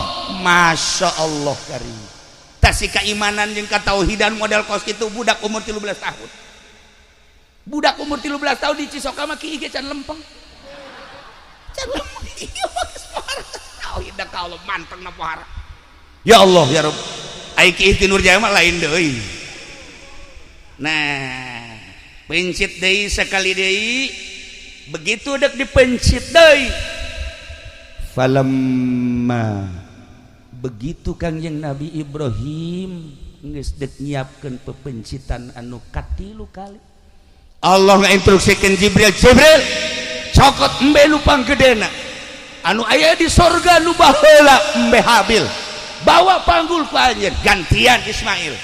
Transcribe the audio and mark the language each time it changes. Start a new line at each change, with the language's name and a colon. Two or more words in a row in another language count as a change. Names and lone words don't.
Arabic: ما شاء الله كريم.
Sundanese: Tasih keimanan jeung katauhidan model kos kitu budak umur 13 tahun. Budak umur 13 tahun di Cisoka mah kieu ge can lempeng. Can lempeng ieu mah geus pohara. Tauhid ka Allah mantengna pohara.
Arabic: يا الله يا رب.
Sundanese: Ai kieu ti Nurjaya mah lain deui. Nah, pencit deui sekali deui. Begitu dek dipencit deui. Falamma begitu Kangjeng Nabi Ibrahim geus dek nyiapkeun pepencitan anu katilu kali, Allah ngainstruksikeun Jibril, Jibril cokot embe nu panggedena anu aya di sorga nu baheula embe Habil, bawa panggul ku anjeun gantian Ismail.